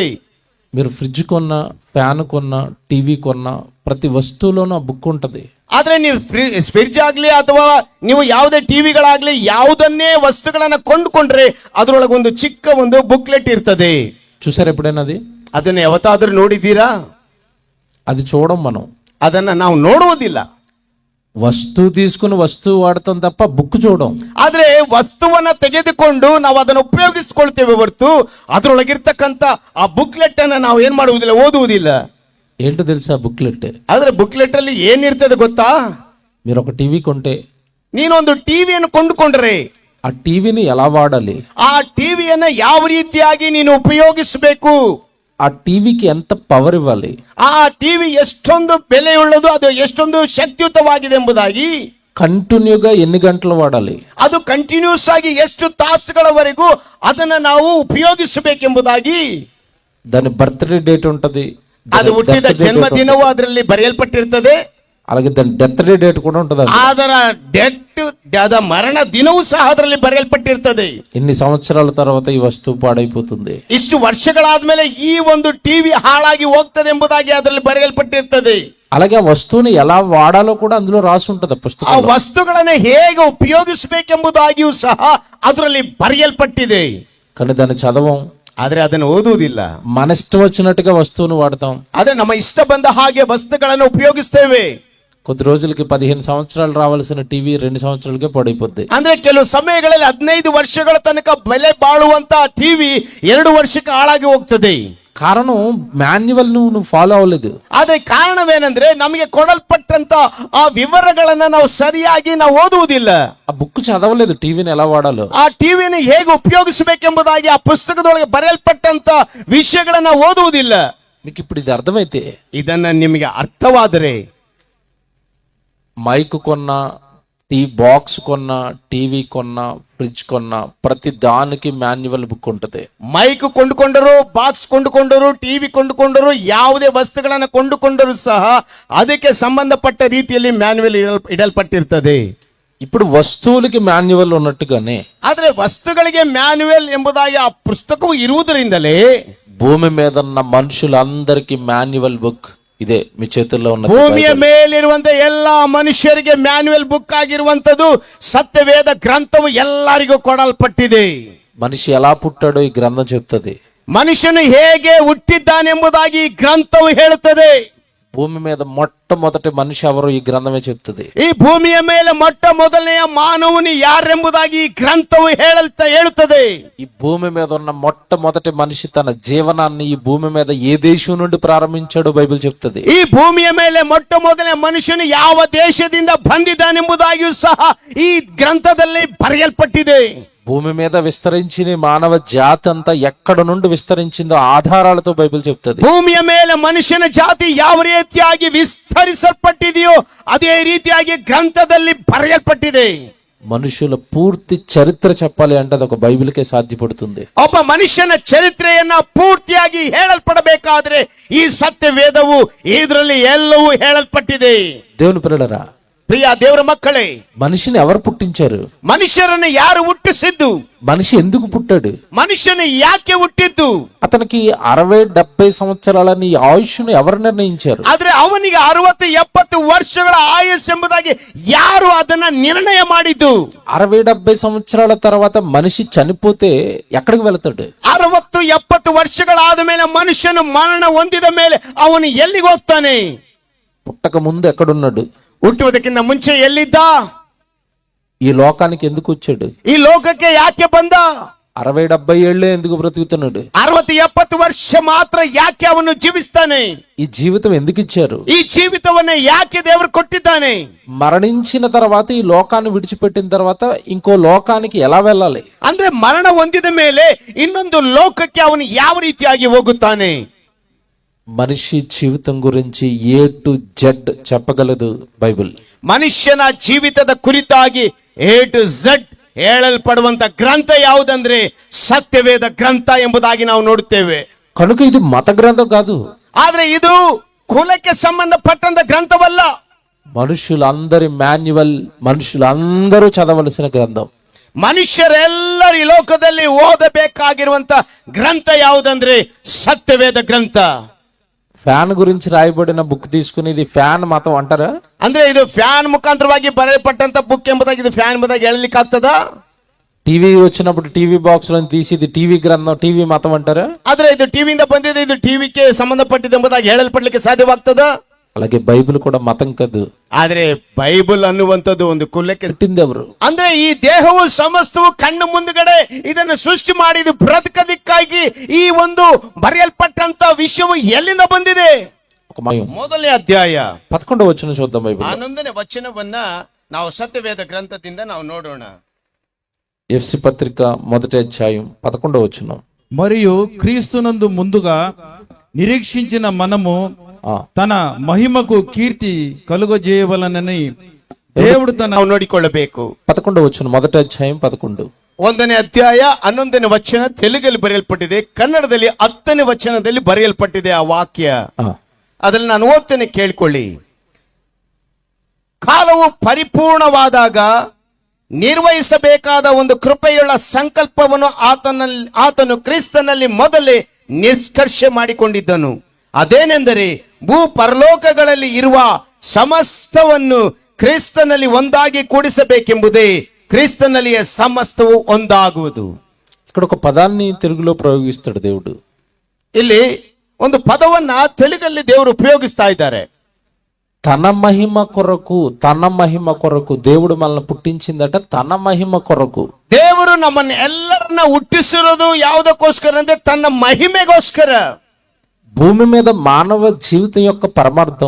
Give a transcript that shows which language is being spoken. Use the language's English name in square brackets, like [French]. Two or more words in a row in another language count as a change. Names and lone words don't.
[Telugu] మీరు ఫ్రిడ్జ్ కొన్నా, ఫ్యాన్ కొన్నా, టీవీ కొన్నా, ప్రతి వస్తువులోనూ ఆ బుక్ ఉంటది. [Kannada] ಆದ್ರೆ ನೀವು ಫ್ರಿಡ್ಜ್ ಆಗ್ಲಿ ಅಥವಾ ನೀವು ಯಾವುದೇ ಟಿವಿಗಳಾಗ್ಲಿ ಯಾವುದನ್ನೇ ವಸ್ತುಗಳನ್ನ ಕೊಂಡುಕೊಂಡ್ರೆ ಅದರೊಳಗೆ ಒಂದು ಚಿಕ್ಕ ಒಂದು ಬುಕ್ಲೆಟ್ ಇರ್ತದೆ. [Telugu] చూసారు ఎప్పుడైనా అది? [Kannada] ಅದನ್ನ ಯಾವತ್ತಾದ್ರೂ ನೋಡಿದ್ದೀರಾ? [Telugu] అది చూడం మనం. [Kannada] ಅದನ್ನ ನಾವು ನೋಡುವುದಿಲ್ಲ. [Telugu] వస్తువు తీసుకుని వస్తువు వాడతాం తప్ప బుక్ చూడం. [Kannada] ಆದ್ರೆ ವಸ್ತುವನ್ನ ತೆಗೆದುಕೊಂಡು ನಾವು ಅದನ್ನು ಉಪಯೋಗಿಸಿಕೊಳ್ತೇವೆ ಹೊರತು ಅದರೊಳಗಿರ್ತಕ್ಕಂತ ಆ ಬುಕ್ಲೆಟ್ ಅನ್ನ ನಾವು ಏನ್ ಮಾಡುವುದಿಲ್ಲ, ಓದುವುದಿಲ್ಲ. [Telugu] ఏంటో తెలుసా బుక్లెట్? [Kannada] ಆದ್ರೆ ಬುಕ್ಲೆಟ್ ಅಲ್ಲಿ ಏನಿರ್ತದೆ ಗೊತ್ತಾ? [Telugu] మీరు ఒక టీవీ కొంటే, [Kannada] ನೀನೊಂದು ಟಿವಿಯನ್ನು ಕೊಂಡುಕೊಂಡ್ರೆ [Telugu] ఆ టీవీని ఎలా వాడాలి, [Kannada] ಆ ಟಿವಿಯನ್ನ ಯಾವ ರೀತಿಯಾಗಿ ನೀನು ಉಪಯೋಗಿಸಬೇಕು, [Telugu] ఆ టీవీకి ఎంత పవర్ ఇవ్వాలి, [Kannada] ಆ ಟಿವಿ ಎಷ್ಟೊಂದು ಬೆಲೆಯುಳ್ಳದು, ಅದು ಎಷ್ಟೊಂದು ಶಕ್ತಿಯುತವಾಗಿದೆ ಎಂಬುದಾಗಿ, [Telugu] కంటిన్యూగా ఎన్ని గంటలు వాడాలి, [Kannada] ಅದು ಕಂಟಿನ್ಯೂಸ್ ಆಗಿ ಎಷ್ಟು ತಾಸುಗಳವರೆಗೂ ಅದನ್ನ ನಾವು ಉಪಯೋಗಿಸಬೇಕೆಂಬುದಾಗಿ, [Telugu] దాని [English] birthday date [Telugu] ఉంటది, [Kannada] ಅದು ಹುಟ್ಟಿದ ಜನ್ಮದಿನವೂ ಅದರಲ್ಲಿ ಬರೆಯಲ್ಪಟ್ಟಿರ್ತದೆ. [Telugu] అలాగే దాని [English] death date [Telugu] కూడా ఉంటది. [Kannada] ಅದರ ಡೆತ್, ಅದ ಮರಣ ದಿನವೂ ಸಹ ಅದರಲ್ಲಿ ಬರೆಯಲ್ಪಟ್ಟಿರ್ತದೆ. [Telugu] ఇన్ని సంవత్సరాల తర్వాత ఈ వస్తువు పాడైపోతుంది, [Kannada] ಇಷ್ಟು ವರ್ಷಗಳಾದ್ಮೇಲೆ ಈ ಒಂದು ಟಿವಿ ಹಾಳಾಗಿ ಹೋಗ್ತದೆ ಎಂಬುದಾಗಿ ಅದರಲ್ಲಿ ಬರೆಯಲ್ಪಟ್ಟಿರ್ತದೆ. [Telugu] అలాగే ఆ వస్తువుని ఎలా వాడాలో కూడా అందులో రాసి ఉంటది [Kannada] ಆ [Telugu] పుస్తకం. [Kannada] ವಸ್ತುಗಳನ್ನ ಹೇಗೆ ಉಪಯೋಗಿಸಬೇಕೆಂಬುದಾಗಿಯೂ ಸಹ ಅದರಲ್ಲಿ ಬರೆಯಲ್ಪಟ್ಟಿದೆ. [Telugu] కానీ దాన్ని చదవం, [Kannada] ಆದ್ರೆ ಅದನ್ನು ಓದುವುದಿಲ್ಲ. [Telugu] మన ఇష్టం వచ్చినట్టుగా వస్తువును వాడతాం. [Kannada] ಆದ್ರೆ ನಮ್ಮ ಇಷ್ಟ ಬಂದ ಹಾಗೆ ವಸ್ತುಗಳನ್ನು ಉಪಯೋಗಿಸ್ತೇವೆ. [Telugu] కొద్ది రోజులకి 15 సంవత్సరాలు రావాల్సిన టీవీ 2 సంవత్సరాలకే పడిపోద్ది. [Kannada] ಅಂದ್ರೆ ಕೆಲವು ಸಮಯಗಳಲ್ಲಿ 15 ವರ್ಷಗಳ ತನಕ ಬೆಲೆ ಬಾಳುವಂತ ಟಿವಿ 2 ವರ್ಷಕ್ಕೆ ಹಾಳಾಗಿ ಹೋಗ್ತದೆ. [Telugu] కారణం మాన్యువల్ నువ్వు ఫాలో అవ్వలేదు. [Kannada] ಆದ್ರೆ ಕಾರಣವೇನೆಂದ್ರೆ ನಮಗೆ ಕೊಡಲ್ಪಟ್ಟಂತ ಆ ವಿವರಗಳನ್ನ ನಾವು ಸರಿಯಾಗಿ ನಾವು ಓದುವುದಿಲ್ಲ. [Telugu] ఆ బుక్ చదవలేదు టీవీని ఎలా వాడాలో. [Kannada] ಆ ಟಿವಿಯನ್ನು ಹೇಗೆ ಉಪಯೋಗಿಸಬೇಕೆಂಬುದಾಗಿ ಆ ಪುಸ್ತಕದೊಳಗೆ ಬರೆಯಲ್ಪಟ್ಟಂತ ವಿಷಯಗಳನ್ನ ಓದುವುದಿಲ್ಲ. [Telugu] మీకు ఇప్పుడు ఇది అర్థమైతే, [Kannada] ಇದನ್ನ ನಿಮಗೆ ಅರ್ಥವಾದರೆ, [Telugu] మైక్ కొన్నా, బాక్స్ కొన్నా, టీవీ కొన్నా, ఫ్రిడ్జ్ కొన్నా, ప్రతి దానికి [English] manual book [Telugu] ఉంటది. [Kannada] ಮೈಕ್ ಕೊಂಡುಕೊಂಡರು, ಬಾಕ್ಸ್ ಕೊಂಡುಕೊಂಡರು, ಟಿವಿ ಕೊಂಡುಕೊಂಡರು, ಯಾವುದೇ ವಸ್ತುಗಳನ್ನ ಕೊಂಡುಕೊಂಡರು ಸಹ ಅದಕ್ಕೆ ಸಂಬಂಧಪಟ್ಟ ರೀತಿಯಲ್ಲಿ ಮ್ಯಾನ್ಯುವಲ್ ಇಡಲ್ಪಟ್ಟಿರ್ತದೆ. [Telugu] ఇప్పుడు వస్తువులకి మాన్యువల్ ఉన్నట్టుగానే, [Kannada] ಆದ್ರೆ ವಸ್ತುಗಳಿಗೆ ಮ್ಯಾನ್ಯುವಲ್ ಎಂಬುದಾಗಿ ಆ ಪುಸ್ತಕವು ಇರುವುದರಿಂದಲೇ [Telugu] భూమి మీద ఉన్న మనుషులందరికీ [English] manual book [Telugu] ఇదే మీ చేతుల్లో ఉన్న. [Kannada] ಭೂಮಿಯ ಮೇಲಿರುವಂತ ಎಲ್ಲಾ ಮನುಷ್ಯರಿಗೆ [English] manual book [Kannada] ಆಗಿರುವಂತದ್ದು ಸತ್ಯವೇದ ಗ್ರಂಥವು ಎಲ್ಲರಿಗೂ ಕೊಡಲ್ಪಟ್ಟಿದೆ. [Telugu] మనిషి ఎలా పుట్టాడో ఈ గ్రంథం చెప్తుంది. [Kannada] ಮನುಷ್ಯನು ಹೇಗೆ ಹುಟ್ಟಿದ್ದಾನೆಂಬುದಾಗಿ ಈ ಗ್ರಂಥವು ಹೇಳುತ್ತದೆ. [Telugu] భూమి మీద మొట్టమొదటి మనిషి ఎవరో ఈ గ్రంథమే చెప్తుంది. [Kannada] ಈ ಭೂಮಿಯ ಮೇಲೆ ಮೊಟ್ಟ ಮೊದಲನೆಯ ಮಾನವನು ಯಾರೆಂಬುದಾಗಿ ಈ ಗ್ರಂಥವು ಹೇಳುತ್ತದೆ. [Telugu] ఈ భూమి మీద ఉన్న మొట్టమొదటి మనిషి తన జీవనాన్ని ఈ భూమి మీద ఏ దేశం నుండి ప్రారంభించాడో బైబిల్ చెప్తుంది. [Kannada] ಈ ಭೂಮಿಯ ಮೇಲೆ ಮೊಟ್ಟ ಮೊದಲನೇ ಮನುಷ್ಯನು ಯಾವ ದೇಶದಿಂದ ಬಂದಿದ್ದಾನೆಂಬುದಾಗಿಯೂ ಸಹ ಈ ಗ್ರಂಥದಲ್ಲಿ ಬರೆಯಲ್ಪಟ್ಟಿದೆ. [Telugu] భూమి మీద విస్తరించిన మానవ జాతి అంతా ఎక్కడ నుండి విస్తరించిందో ఆధారాలతో బైబిల్ చెప్తుంది. [Kannada] ಭೂಮಿಯ ಮೇಲೆ ಮನುಷ್ಯನ ಜಾತಿ ಯಾವ ರೀತಿಯಾಗಿ ವಿಸ್ತರಿಸಲ್ಪಟ್ಟಿದೆಯೋ ಅದೇ ರೀತಿಯಾಗಿ ಗ್ರಂಥದಲ್ಲಿ ಬರೆಯಲ್ಪಟ್ಟಿದೆ. [Telugu] మనుషుల పూర్తి చరిత్ర చెప్పాలి అంటే అది ఒక బైబిల్కే సాధ్యపడుతుంది. [Kannada] ಒಬ್ಬ ಮನುಷ್ಯನ ಚರಿತ್ರೆಯನ್ನ ಪೂರ್ತಿಯಾಗಿ ಹೇಳಲ್ಪಡಬೇಕಾದ್ರೆ ಈ ಸತ್ಯ ವೇದವು ಇದರಲ್ಲಿ ಎಲ್ಲವೂ ಹೇಳಲ್ಪಟ್ಟಿದೆ. [Telugu] దేవుని పిల్లలరా, [Kannada] ಪ್ರಿಯ ದೇವರ ಮಕ್ಕಳೇ, [Telugu] మనిషిని ఎవరు పుట్టించారు? [Kannada] ಮನುಷ್ಯರನ್ನು ಯಾರು ಹುಟ್ಟಿಸಿದ್ದು? [Telugu] మనిషి ఎందుకు పుట్టాడు? [Kannada] ಮನುಷ್ಯನು ಯಾಕೆ ಹುಟ್ಟಿದ್ದು? [Telugu] అతనికి 60-70 సంవత్సరాలని ఆయుష్ను ఎవరు నిర్ణయించారు? [Kannada] ಆದ್ರೆ ಅವನಿಗೆ 60-70 ವರ್ಷಗಳ ಆಯುಷ್ ಎಂಬುದಾಗಿ ಯಾರು ಅದನ್ನ ನಿರ್ಣಯ ಮಾಡಿದ್ದು? [Telugu] 60-70 సంవత్సరాల తర్వాత మనిషి చనిపోతే ఎక్కడికి వెళతాడు? [Kannada] 60-70 ವರ್ಷಗಳಾದ ಮೇಲೆ ಮನುಷ್ಯನು ಮರಣ ಹೊಂದಿದ ಮೇಲೆ ಅವನು ಎಲ್ಲಿಗೆ ಹೋಗ್ತಾನೆ? [Telugu] పుట్టక ముందు ఎక్కడున్నాడు? [Kannada] ಹುಟ್ಟುವುದಕ್ಕಿಂತ ಮುಂಚೆ ಎಲ್ಲಿದ್ದ? [Telugu] ఈ లోకానికి ఎందుకు వచ్చాడు? [Kannada] ಈ ಲೋಕಕ್ಕೆ ಯಾಕೆ ಬಂದ? [Telugu] 60-70 ఏళ్లే ఎందుకు బ్రతుకుతున్నాడు? [Kannada] 60-70 ವರ್ಷ ಮಾತ್ರ ಯಾಕೆ ಅವನು ಜೀವಿಸ್ತಾನೆ? [Telugu] ఈ జీవితం ఎందుకు ఇచ్చారు? [Kannada] ಈ ಜೀವಿತವನ್ನ ಯಾಕೆ ದೇವರು ಕೊಟ್ಟಿದ್ದಾನೆ? [Telugu] మరణించిన తర్వాత ఈ లోకాన్ని విడిచిపెట్టిన తర్వాత ఇంకో లోకానికి ఎలా వెళ్ళాలి? [Kannada] ಅಂದ್ರೆ ಮರಣ ಹೊಂದಿದ ಮೇಲೆ ಇನ್ನೊಂದು ಲೋಕಕ್ಕೆ ಅವನು ಯಾವ ರೀತಿಯಾಗಿ ಹೋಗುತ್ತಾನೆ? [Telugu] మనిషి జీవితం గురించి [English] A to Z [Telugu] చెప్పగలదు బైబిల్. [Kannada] ಮನುಷ್ಯನ ಜೀವಿತದ ಕುರಿತಾಗಿ [English] A to Z [Kannada] ಹೇಳಲ್ಪಡುವಂತ ಗ್ರಂಥ ಯಾವುದಂದ್ರೆ ಸತ್ಯವೇದ ಗ್ರಂಥ ಎಂಬುದಾಗಿ ನಾವು ನೋಡುತ್ತೇವೆ. [Telugu] కనుక ఇది మత గ్రంథం కాదు. [Kannada] ಆದ್ರೆ ಇದು ಕುಲಕ್ಕೆ ಸಂಬಂಧಪಟ್ಟಂತ ಗ್ರಂಥವಲ್ಲ. [Telugu] మనుషులందరి మాన్యువల్, మనుషులందరూ చదవలసిన గ్రంథం. [Kannada] ಮನುಷ್ಯರೆಲ್ಲರೂ ಈ ಲೋಕದಲ್ಲಿ ಓದಬೇಕಾಗಿರುವಂತ ಗ್ರಂಥ ಯಾವುದಂದ್ರೆ ಸತ್ಯವೇದ ಗ್ರಂಥ. [Telugu] ఫ్యాన్ గురించి రాయబడిన బుక్ తీసుకుని ఇది ఫ్యాన్ మతం అంటారా? [Kannada] ಅಂದ್ರೆ ಇದು ಫ್ಯಾನ್ ಮುಖಾಂತರವಾಗಿ ಬರೆಯಲ್ಪಟ್ಟಂತ ಬುಕ್ ಎಂಬುದಾಗಿ ಇದು ಫ್ಯಾನ್ ಎಂಬುದಾಗಿ ಹೇಳಲಿಕ್ಕೆ ಆಗ್ತದ? [Telugu] టీవీ వచ్చినప్పుడు [English] TV box [Telugu] లో తీసి ఇది టీవీ గ్రంథం, టీవీ మతం అంటారా? [Kannada] ಆದ್ರೆ ಇದು ಟಿವಿಯಿಂದ ಬಂದಿದೆ, ಇದು ಟಿವಿಗೆ ಸಂಬಂಧಪಟ್ಟಿದೆ ಎಂಬುದಾಗಿ ಹೇಳಲ್ಪಡ್ಲಿಕ್ಕೆ ಸಾಧ್ಯವಾಗ್ತದ? [Telugu] అలాగే బైబిల్ కూడా మతం కాదు. [Kannada] ಆದ್ರೆ ಬೈಬಲ್ ಅನ್ನುವಂಥದ್ದು ಒಂದು ಕುಲಕ್ಕೆ. [Telugu] పుట్టింది ఎవరు? [Kannada] ಅಂದ್ರೆ ಈ ದೇಹವು ಸಮಸ್ತವು ಕಣ್ಣು ಮುಂದುಗಡೆ ಇದನ್ನು ಸೃಷ್ಟಿ ಮಾಡಿದ್ದು ಬ್ರತಕದಕ್ಕಾಗಿ ಈ ಒಂದು ಬರೆಯಲ್ಪಟ್ಟಂತ ವಿಷಯವು ಎಲ್ಲಿಂದ ಬಂದಿದೆ? ಮೊದಲನೇ ಅಧ್ಯಾಯ [Telugu] 11వ వచనం చూద్దాం. బైబిల్ [Kannada] 11ನೇ ವಚನವನ್ನ ನಾವು ಸತ್ಯವೇದ ಗ್ರಂಥದಿಂದ ನಾವು ನೋಡೋಣ. [Telugu] ఎఫ్సి పత్రిక 1వ అధ్యాయం 11వ వచనం. మరియు క్రీస్తునందు ముందుగా నిరీక్షించిన మనము తన మహిమకు కీర్తి కలుగజేయవలనని దేవుడు [Kannada] ನಾವು ನೋಡಿಕೊಳ್ಳಬೇಕು. [Telugu] 11వ వచనం 1వ అధ్యాయం 11. [Kannada] 1ನೇ ಅಧ್ಯಾಯ 11ನೇ ವಚನ ತೆಲುಗಲ್ಲಿ ಬರೆಯಲ್ಪಟ್ಟಿದೆ, ಕನ್ನಡದಲ್ಲಿ 10ನೇ ವಚನದಲ್ಲಿ ಬರೆಯಲ್ಪಟ್ಟಿದೆ ಆ ವಾಕ್ಯ. ಅದ್ರಲ್ಲಿ ನಾನು ಓದ್ತೇನೆ, ಕೇಳಿಕೊಳ್ಳಿ. ಕಾಲವು ಪರಿಪೂರ್ಣವಾದಾಗ ನಿರ್ವಹಿಸಬೇಕಾದ ಒಂದು ಕೃಪೆಯುಳ್ಳ ಸಂಕಲ್ಪವನ್ನು ಆತನು ಕ್ರಿಸ್ತನಲ್ಲಿ ಮೊದಲೇ ನಿಷ್ಕರ್ಷೆ ಮಾಡಿಕೊಂಡಿದ್ದನು. ಅದೇನೆಂದರೆ ಭೂ ಪರಲೋಕಗಳಲ್ಲಿ ಇರುವ ಸಮಸ್ತವನ್ನು ಕ್ರಿಸ್ತನಲ್ಲಿ ಒಂದಾಗಿ ಕೂಡಿಸಬೇಕೆಂಬುದೇ. ಕ್ರಿಸ್ತನಲ್ಲಿಯೇ ಸಮಸ್ತವು ಒಂದಾಗುವುದು. [Telugu] ఇక్కడ ఒక పదాన్ని తెలుగులో ప్రయోగిస్తాడు దేవుడు. [Kannada] ಇಲ್ಲಿ ಒಂದು ಪದವನ್ನ ತೆಲುಗಲ್ಲಿ ದೇವರು ಉಪಯೋಗಿಸ್ತಾ ಇದ್ದಾರೆ. [Telugu] తన మహిమ కొరకు, తన మహిమ కొరకు దేవుడు మనల్ని పుట్టించిందట. తన మహిమ కొరకు [Kannada] ದೇವರು ನಮ್ಮನ್ನ ಎಲ್ಲರನ್ನ ಹುಟ್ಟಿಸಿರೋದು ಯಾವುದಕ್ಕೋಸ್ಕರ ಅಂದ್ರೆ ತನ್ನ ಮಹಿಮೆಗೋಸ್ಕರ. [Telugu] భూమి మీద మానవ జీవితం యొక్క పరమార్థం